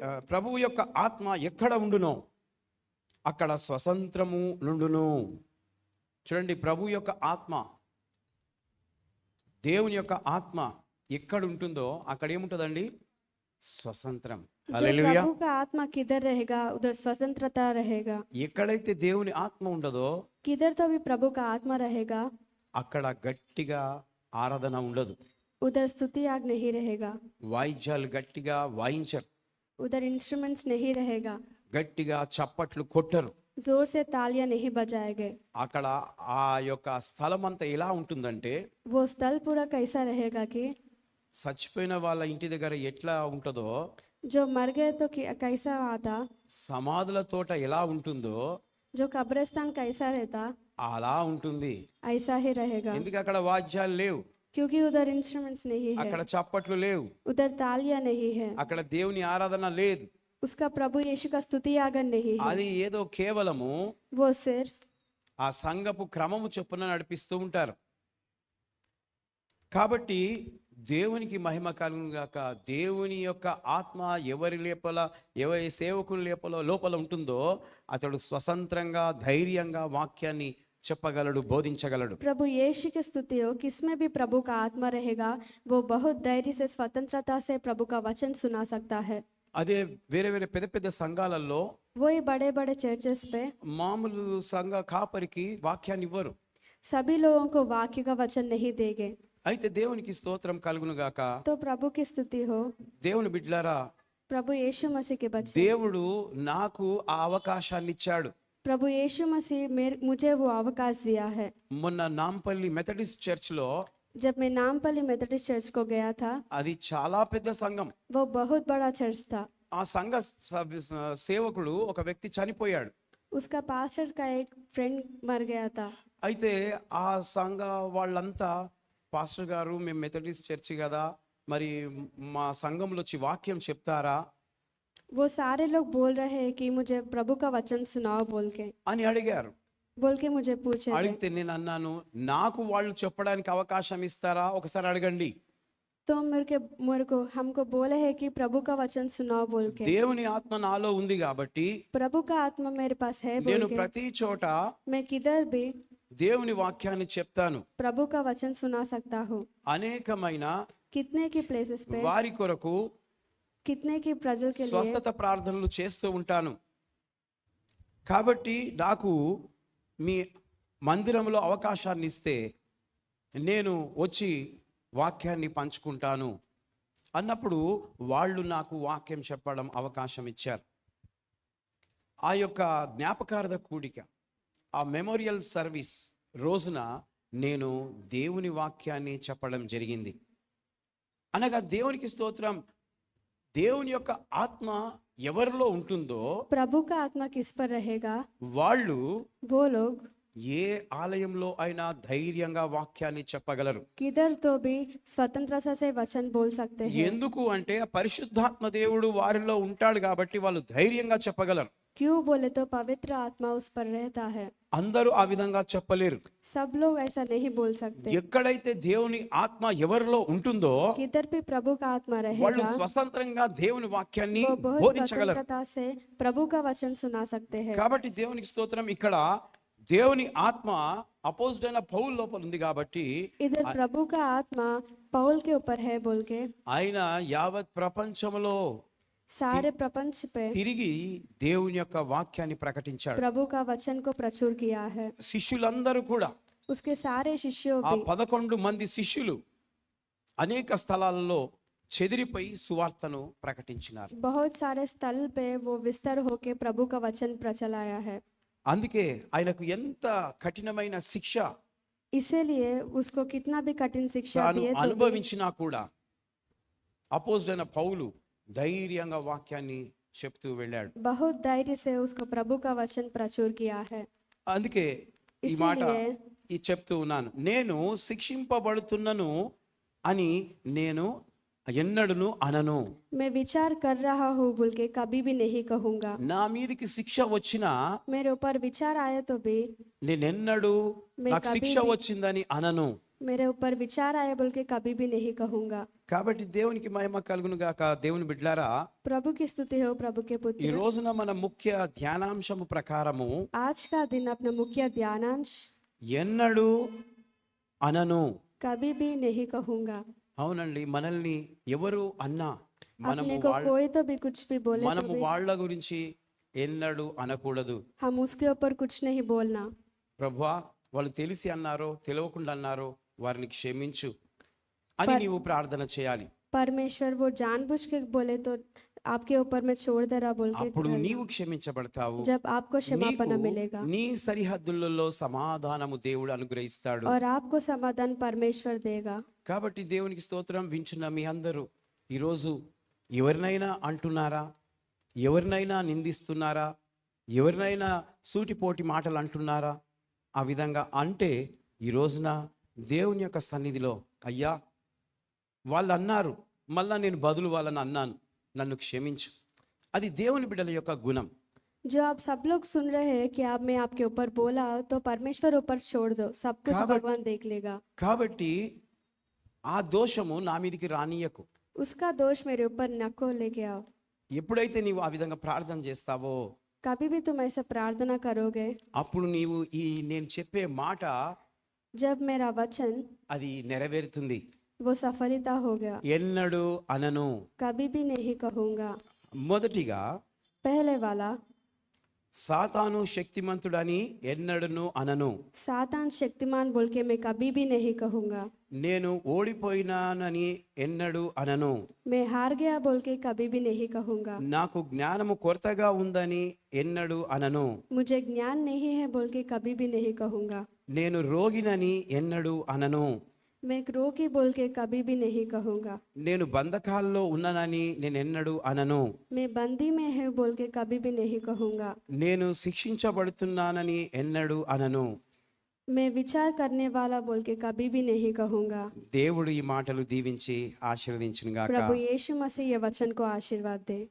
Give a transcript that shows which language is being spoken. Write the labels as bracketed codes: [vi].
[te] ప్రభువు యొక్క ఆత్మ ఎక్కడ ఉండునో అక్కడ స్వతంత్రము నుండును. చూడండి, ప్రభు యొక్క ఆత్మ, దేవుని యొక్క ఆత్మ ఎక్కడ ఉంటుందో అక్కడ ఏముంటుందండి? స్వతంత్రం. [hi] जो [te] హల్లెలూయా. [hi] प्रभु का आत्मा किधर रहेगा उधर स्वतंत्रता रहेगा। [te] ఎక్కడైతే దేవుని ఆత్మ ఉండదో [hi] किधर तो भी प्रभु का आत्मा रहेगा [te] అక్కడ గట్టిగా ఆరాధన ఉండదు. [hi] उधर स्तुति आग नहीं रहेगा, [te] వాయిద్యాలు గట్టిగా వాయించరు, [hi] उधर इंस्ट्रूमेंट्स नहीं रहेगा, [te] గట్టిగా చప్పట్లు కొట్టరు. [hi] जोर से तालियां नहीं बजाएंगे। [te] అక్కడ ఆ యొక్క స్థలం అంతా ఎలా ఉంటుందంటే, [hi] वो स्थल पूरा कैसा रहेगा कि [te] చచ్చిపోయిన వాళ్ళ ఇంటి దగ్గర ఎట్లా ఉంటుందో, [hi] जो मर गए तो कैसा आता, [te] సమాధుల తోట ఎలా ఉంటుందో [hi] जो कब्रिस्तान कैसा रहता [te] అలా ఉంటుంది. [hi] ऐसा ही रहेगा, [te] ఎందుకు అక్కడ వాద్యాలు లేవు, [hi] क्योंकि उधर इंस्ट्रूमेंट्स नहीं है, [te] అక్కడ చప్పట్లు లేవు, [hi] उधर तालियां नहीं है, [te] అక్కడ దేవుని ఆరాధన లేదు. [hi] उसका प्रभु यीशु का स्तुति यागन नहीं है। [te] అది ఏదో కేవలము [hi] वो सिर्फ [te] ఆ సంఘపు క్రమము చొప్పున నడిపిస్తూ ఉంటారు. కాబట్టి దేవునికి మహిమ కలుగును గాక. దేవుని యొక్క ఆత్మ ఎవరి సేవకుని లోపల ఉంటుందో అతడు స్వతంత్రంగా ధైర్యంగా వాక్యాన్ని చెప్పగలడు, బోధించగలడు. [hi] प्रभु यीशु की स्तुति हो, किसमें भी प्रभु का आत्मा रहेगा वो बहुत धैर्य से स्वतंत्रता से प्रभु का वचन सुना सकता है। [te] అదే వేరే పెద్ద పెద్ద సంఘాలలో [hi] वही बड़े बड़े चर्चेस पे [te] మామూలు సంఘ కాపరికి వాక్యాన్ని ఇవ్వరు. [hi] सभी लोगों को वाक्य का वचन नहीं देंगे। [te] అయితే దేవునికి స్తోత్రం కలుగును గాక. [hi] तो प्रभु की स्तुति हो, [te] దేవుని బిడ్డలారా, [hi] प्रभु यीशु मसीह के बच्चे, [te] దేవుడు నాకు ఆ అవకాశాన్ని ఇచ్చాడు. [hi] प्रभु यीशु मसीह मुझे वो अवकाश दिया है। [te] మొన్న నాంపల్లి మెథడిస్ట్ చర్చ్ లో, [hi] जब मैं नामपल्ली मेथोडिस्ट चर्च को गया था, [te] అది చాలా పెద్ద సంఘం. [hi] वो बहुत बड़ा चर्च था। [te] ఆ సంఘ సేవకుడు ఒక వ్యక్తి చనిపోయాడు. [hi] उसका पास्टर का एक फ्रेंड मर गया था। [te] అయితే ఆ సంఘ వాళ్ళంతా, పాస్టర్ గారు మేము మెథడిస్ట్ చర్చి కదా, మరి మా సంఘంలో వచ్చి వాక్యం చెప్తారా [hi] वो सारे लोग बोल रहे हैं कि मुझे प्रभु का वचन सुनाओ [te] అని అడిగారు. [hi] बोल के मुझे पूछे थे। [te] అడిగితే నేను అన్నాను, నాకు వాళ్ళు చెప్పడానికి అవకాశం ఇస్తారా, ఒకసారి అడగండి. [hi] तो मेरे को हमको बोले है कि प्रभु का वचन सुनाओ बोल के। [te] దేవుని ఆత్మ నాలో ఉంది కాబట్టి [hi] प्रभु का आत्मा मेरे पास है बोल [te] నేను [hi] के [te] ప్రతి చోట [hi] मैं किधर भी [te] దేవుని వాక్యాన్ని చెప్తాను. [hi] प्रभु का वचन सुना सकता हूँ। [te] అనేకమైన [hi] कितने की प्लेसेस पे, [te] వారి కొరకు [hi] कितने की प्रजल के लिए [te] స్వస్థత ప్రార్థనలు చేస్తూ ఉంటాను. కాబట్టి నాకు మీ మందిరంలో అవకాశాన్ని ఇస్తే నేను వచ్చి వాక్యాన్ని పంచుకుంటాను అన్నప్పుడు వాళ్ళు నాకు వాక్యం చెప్పడం అవకాశం ఇచ్చారు. ఆ యొక్క జ్ఞాపకార్థ కూడిక, ఆ మెమోరియల్ సర్వీస్ రోజున నేను దేవుని వాక్యాన్ని చెప్పడం జరిగింది. అనగా దేవునికి స్తోత్రం. దేవుని యొక్క ఆత్మ ఎవరిలో ఉంటుందో [hi] प्रभु का आत्मा किस पर रहेगा, [te] వాళ్ళు [hi] वो लोग [te] ఏ ఆలయంలో అయినా ధైర్యంగా వాక్యాన్ని చెప్పగలరు. [hi] किधर तो भी स्वतंत्रता से वचन बोल सकते हैं। [te] ఎందుకు అంటే ఆ పరిశుద్ధాత్మ దేవుడు వారిలో ఉంటాడు కాబట్టి వాళ్ళు ధైర్యంగా చెప్పగలరు. [hi] क्यों बोले तो पवित्र आत्मा उस पर रहता है। [te] అందరూ ఆ విధంగా చెప్పలేరు. [hi] सब लोग ऐसा नहीं बोल सकते। [te] ఎక్కడైతే దేవుని ఆత్మ ఎవరిలో ఉంటుందో [hi] किधर भी प्रभु का आत्मा [te] వాళ్ళు [hi] रहेगा [te] స్వతంత్రంగా దేవుని వాక్యాన్ని [hi] वो बहुत [te] బోధించగలరు. [hi] स्वतंत्रता से प्रभु का वचन सुना सकते हैं। [te] కాబట్టి దేవునికి స్తోత్రం. ఇక్కడ దేవుని ఆత్మ అపోజిట్ అయిన పౌలు లోపల ఉంది కాబట్టి [hi] इधर प्रभु का आत्मा पौल के ऊपर है बोल के [te] ఆయన యావత్ ప్రపంచంలో [hi] सारे प्रपंच पे [te] తిరిగి దేవుని యొక్క వాక్యాన్ని ప్రకటించాడు. [hi] प्रभु का वचन को प्रचुर किया है। [te] శిష్యులందరూ కూడా, [hi] उसके सारे शिष्यों [te] ఆ [hi] भी [te] 11 మంది శిష్యులు అనేక స్థలాలలో చెదిరిపోయి సువార్తను ప్రకటించినారు. [hi] बहुत सारे स्थल पे वो विस्तार होके प्रभु का वचन प्रचलाया है। [te] అందుకే ఆయనకు ఎంత కఠినమైన శిక్ష [hi] इसीलिए उसको कितना भी कठिन शिक्षा [te] తాను [hi] दिए तो भी [te] అనుభవించినా కూడా అపోజిట్ అయిన పౌలు ధైర్యంగా వాక్యాన్ని చెప్తూ వెళ్ళాడు. [hi] बहुत धैर्य से उसको प्रभु का वचन प्रचुर किया है। [te] అందుకే ఈ మాట [hi] इसीलिए [te] చెప్తూ ఉన్నాను, నేను శిక్షింపబడుతున్నను అని నేను ఎన్నడును అనను. [hi] मैं विचार कर रहा हूँ बोल के कभी भी नहीं कहूँगा। [te] నా మీదికి శిక్ష వచ్చినా [hi] मेरे ऊपर विचार आए तो भी [te] నేనెన్నడూ [hi] मैं [te] నాకు [hi] कभी [te] శిక్ష [hi] भी- [te] వచ్చిందని అనను. [hi] मेरे ऊपर विचार आए बोल के कभी भी नहीं कहूँगा। [te] కాబట్టి దేవునికి మహిమ కలుగును గాక. దేవుని బిడ్డలారా, [hi] प्रभु की स्तुति हो प्रभु के [te] ఈ [hi] पुत्र। [te] రోజున మన ముఖ్య ధ్యానాంశము ప్రకారము [hi] आज का दिन अपना मुख्य ध्यानांश [te] ఎన్నడూ అనను. [hi] कभी भी नहीं कहूँगा। [te] అవునండి, మనల్ని ఎవరు అన్నా మనము [hi] अपने को [te] వాళ్ళ [hi] कोई तो भी कुछ भी बोले तो [te] మనము [hi] भी [te] వాళ్ళ గురించి ఎన్నడూ అనకూడదు. [hi] हम उसके ऊपर कुछ नहीं बोलना। [te] ప్రభువా, వాళ్ళు తెలిసి అన్నారో తెలియకుండా అన్నారో వారిని క్షమించు అని నీవు ప్రార్థన చేయాలి. [hi] परमेश्वर वो जानबूझ के बोले तो आपके ऊपर मैं छोड़ दे रहा बोल के [te] అప్పుడు [hi] करना। [te] నీవు క్షమించబడతావు. [hi] जब आपको क्षमापण [te] నీకు [hi] मिलेगा [te] నీ సరిహద్దులలో సమాధానము దేవుడు అనుగ్రహిస్తాడు. [hi] और आपको समाधान परमेश्वर देगा। [te] కాబట్టి దేవునికి స్తోత్రం. వింటున్న మీ అందరూ ఈరోజు ఎవరినైనా అంటున్నారా, ఎవరినైనా నిందిస్తున్నారా, ఎవరినైనా సూటిపోటి మాటలు అంటున్నారా? ఆ విధంగా అంటే ఈ రోజున దేవుని యొక్క సన్నిధిలో, అయ్యా వాళ్ళు అన్నారు, మళ్ళా నేను బదులు వాళ్ళని అన్నాను, నన్ను క్షమించు. అది దేవుని బిడ్డల యొక్క గుణం. [hi] जो आप सब लोग सुन रहे हैं कि आप मैं आपके ऊपर बोला तो परमेश्वर ऊपर छोड़ दो, सब कुछ काबत- भगवान देख लेगा। [te] కాబట్టి ఆ దోషము నా మీదికి రానియకు. [hi] उसका दोष मेरे ऊपर नको लेके आओ। [te] ఎప్పుడైతే నీవు ఆ విధంగా ప్రార్థన చేస్తావో [hi] कभी भी तुम ऐसा प्रार्थना करोगे, [te] అప్పుడు నీవు ఈ నేను చెప్పే మాట [hi] जब मेरा वचन [te] అది నెరవేరుతుంది. [hi] वो सफलता हो गया, [te] ఎన్నడూ అనను. [hi] कभी भी नहीं कहूँगा। [te] మొదటిగా [hi] पहले वाला, [te] సాతాను శక్తిమంతుడని ఎన్నడను అనను. [hi] सातान शक्तिमान बोल के मैं कभी भी नहीं कहूँगा। [te] నేను ఓడిపోయినానని ఎన్నడూ అనను. [hi] मैं हार गया बोल के कभी भी नहीं कहूँगा। [te] నాకు జ్ఞానము కొరతగా ఉందని ఎన్నడూ అనను. [hi] मुझे ज्ञान नहीं है बोल के कभी भी नहीं कहूँगा। [te] నేను రోగినని ఎన్నడూ అనను. [hi] मैं एक रोगी बोल के कभी भी नहीं कहूँगा। [te] నేను బంధకాల్లో ఉన్నానని నేను ఎన్నడూ అనను. [hi] मैं बंदी में है बोल के कभी भी नहीं कहूँगा। [te] నేను శిక్షించబడుతున్నానని ఎన్నడూ అనను. [hi] मैं विचार करने वाला बोल के कभी भी नहीं कहूँगा। [te] దేవుడు ఈ మాటలు దీవించి ఆశీర్వదించును గాక. [hi] प्रभु यीशु मसीह ये वचन को आशीर्वाद दे।